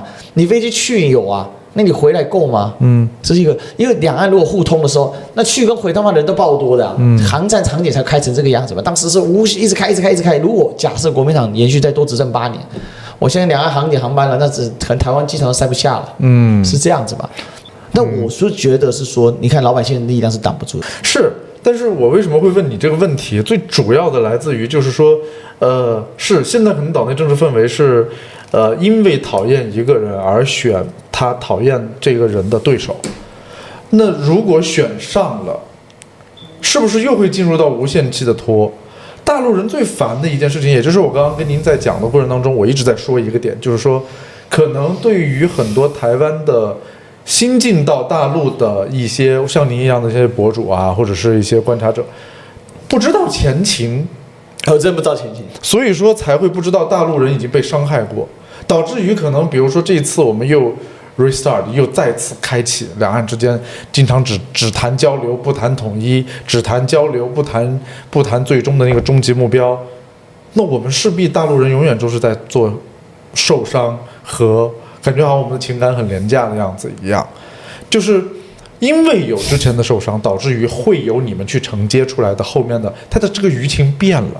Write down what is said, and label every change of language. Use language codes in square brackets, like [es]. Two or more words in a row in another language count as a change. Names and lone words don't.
[zh] 你飛機去有啊，那你回來夠嗎？這是一個，因為兩岸如果互通的時候，那去跟回他媽人都爆多的啊，航站場景才開成這個樣子嘛。當時是一直開。如果假設國民黨延續再多執政8年，我現在兩岸航點航班了，那可能台灣機場都塞不下了。是這樣子吧？那我是覺得是說，你看老百姓的力量是擋不住的。是，但是我為什麼會問你這個問題？最主要的來自於就是說，是現在可能島內政治氛圍是，因為討厭一個人而選他討厭這個人的對手。那如果選上了，是不是又會進入到無限期的拖？大陸人最煩的一件事情，也就是我剛剛跟您在講的過程當中，我一直在說一個點，就是說，可能對於很多台灣的新進到大陸的一些像您一樣的一些博主啊，或者是一些觀察者，不知道前情，真不知道前情，所以說才會不知道大陸人已經被傷害過，導致於可能比如說這一次我們又 restart 又再次開啟兩岸之間經常只談交流不談統一，只談交流不談最終的那個終極目標，那我們勢必大陸人永遠都是在做受傷和感覺好像我們的情感很廉價的樣子一樣，就是因為有之前的受傷，導致於會有你們去承接出來的後面的它的這個輿情變了。